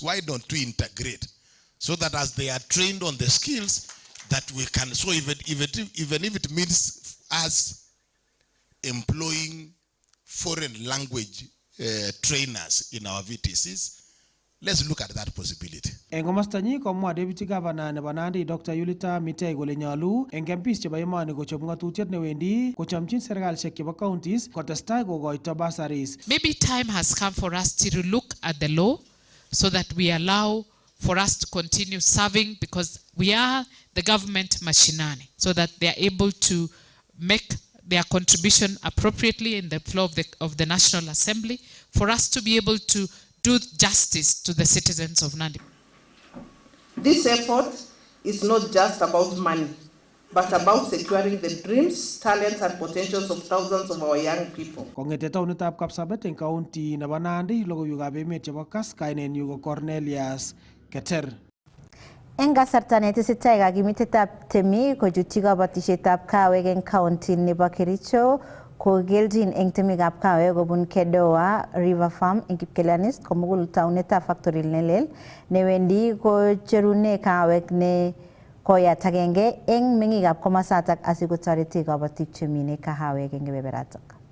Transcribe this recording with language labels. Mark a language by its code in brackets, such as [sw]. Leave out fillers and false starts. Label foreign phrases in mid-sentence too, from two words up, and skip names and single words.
[en] Why don't we integrate so that as they are trained on the skills that we can, so even if it means us employing foreign language trainers in our VTCs, let's look at that possibility. [kln] Eng komostanyi komwa [en] Deputy Governor [kln] nebo Nandi Dr. Yulita Mitei kole nyolu eng MPs chebo emoni kochob ngatutiet newendi kochomchin serikalishek chebo counties kotestai kokoito bursaries. [en] Maybe time has come for us to look at the law so that we allow for us to continue serving, because we are the government machinani, so that they are able to make their contribution appropriately in the floor of the National Assembly, for us to be able to do justice to the citizens of Nandi. This effort is not just about money, but about securing the dreams, talents, and potentials of thousands of our young people. [kln] Kongete taunitab Kapsabet eng county nebo Nandi, logoiwekab emet chebo Kass, kainenyu ko Cornelius Keter. Eng kasarta netesetai kakimitetab temik kochutyi kabatisietab kawek eng county nebo Kericho kogelchin eng temikab kawek kobun Kedowa River Farm eng Kipkelianis komugul taunetab factory nelel newendi kocherune kawek ne koyat agenge eng mengikab komasatak asikotoreti kabatik chemine kahawek eng kebeberatak.